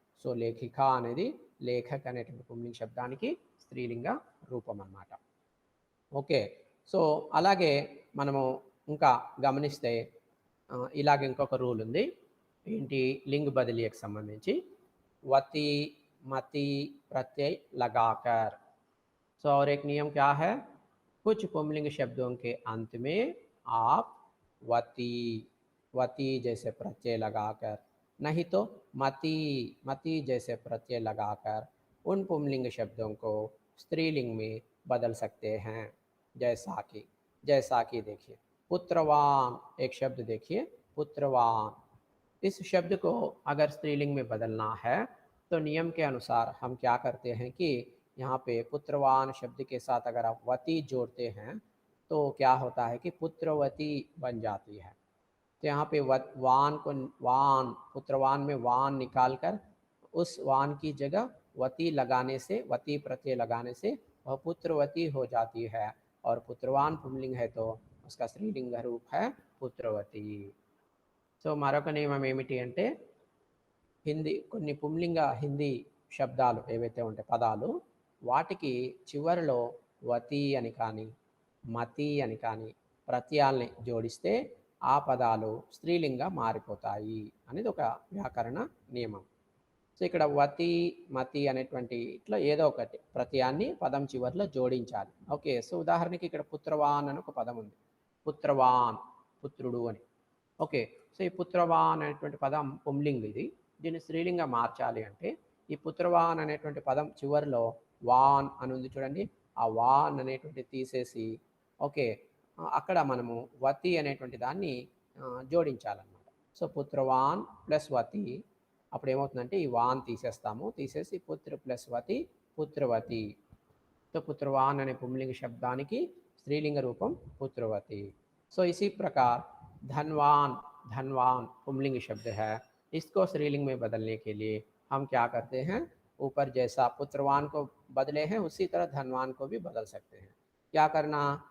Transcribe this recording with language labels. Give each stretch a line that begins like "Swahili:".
Telugu: So లేఖిక అనేది లేఖక్ అనేటువంటి పుంలింగ శబ్దానికి స్త్రీలింగ రూపం అన్నమాట. ఓకే, సో అలాగే మనము ఇంకా గమనిస్తే ఇలాగ ఇంకొక రూల్ ఉంది. ఏంటి? లింగ్ బదిలీకి సంబంధించి వతి మతి
Hindi: प्रत्यय लगाकर. सो और एक नियम क्या है? कुछ पुंलिंग शब्दों के अंत में आप वती वती जैसे प्रत्यय लगाकर, नहीं तो मति मति जैसे प्रत्यय लगाकर उन पुंलिंग शब्दों को स्त्रीलिंग में बदल सकते हैं. जैसा कि देखिए पुत्रवान एक शब्द देखिए, पुत्रवान, इस शब्द को अगर स्त्रीलिंग में बदलना है तो नियम के अनुसार हम क्या करते हैं कि यहाँ पे पुत्रवान शब्द के साथ अगर आप वती जोड़ते हैं तो क्या होता है कि पुत्रवती बन जाती है. तो यहाँ पे वान को वान पुत्रवान में वान निकाल कर उस वान की जगह वती लगाने से, वती प्रत्यय लगाने से वह पुत्रवती हो जाती है. और पुत्रवान पुंलिंग है तो उसका स्त्रीलिंग रूप है पुत्रवती.
Telugu: సో మరొక నియమం ఏమిటి అంటే కొన్ని పుంలింగ హిందీ శబ్దాలు ఏవైతే ఉంటాయి పదాలు, వాటికి చివరిలో వతి అని కానీ మతి అని కానీ ప్రత్యయాల్ని జోడిస్తే ఆ పదాలు స్త్రీలింగ మారిపోతాయి అనేది ఒక వ్యాకరణ నియమం. సో ఇక్కడ వతి మతి అనేటువంటి ఇట్లా ఏదో ఒకటి ప్రత్యయాన్ని పదం చివరిలో జోడించాలి. ఓకే, సో ఉదాహరణకి ఇక్కడ పుత్రవాన్ అని ఒక పదం ఉంది, పుత్రవాన్ పుత్రుడు అని. ఓకే, సో ఈ పుత్రవాన్ అనేటువంటి పదం పుంలింగ్, దీన్ని స్త్రీలింగ మార్చాలి అంటే ఈ పుత్రవాన్ అనేటువంటి పదం చివరిలో వాన్ అని ఉంది చూడండి, ఆ వాన్ అనేటువంటి తీసేసి ఓకే అక్కడ మనము వతి అనేటువంటి దాన్ని జోడించాలన్నమాట. సో పుత్రవాన్ ప్లస్ వతి, అప్పుడు ఏమవుతుందంటే ఈ వాన్ తీసేస్తాము, తీసేసి పుత్ర ప్లస్ వతి పుత్రవతి. तो पुत्रवान अने पुंलिंग शब्दानिकी स्त्रीलिंग रूपम पुत्रवती.
Hindi: सो इसी प्रकार धनवान धनवान पुंलिंग शब्द है, इसको स्त्रीलिंग में बदलने के लिए हम क्या करते हैं, ऊपर जैसा पुत्रवान को बदले हैं उसी तरह धनवान को भी बदल सकते हैं. क्या करना?